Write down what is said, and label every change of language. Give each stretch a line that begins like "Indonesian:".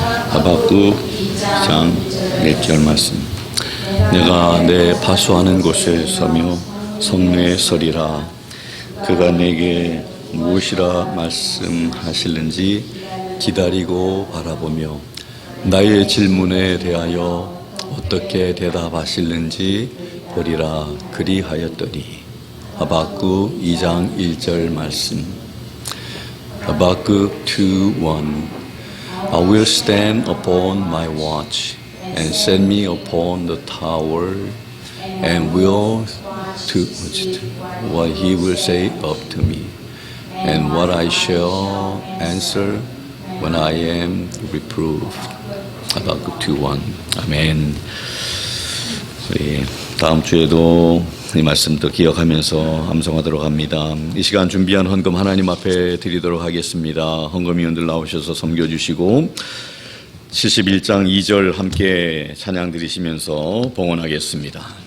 Korean: 하박국 2장 1절 말씀. 내가 내 파수하는 곳에 서며 성내에 서리라. 그가 내게 무엇이라 말씀하실는지 기다리고 바라보며 나의 질문에 대하여 어떻게 대답하실는지 보리라 그리하였더니. 하박국 2장 1절 말씀.
English: 하박국 2:1 I will stand upon my watch and set me upon the tower and will to what he will say up to me and what I shall answer when I am reproved.
Korean: 하박국 2:1 아멘. 우리 다음 주에도 이 말씀도 기억하면서 암송하도록 합니다. 이 시간 준비한 헌금 하나님 앞에 드리도록 하겠습니다. 헌금위원들 나오셔서 섬겨주시고 71장 2절 함께 찬양 드리시면서 봉헌하겠습니다.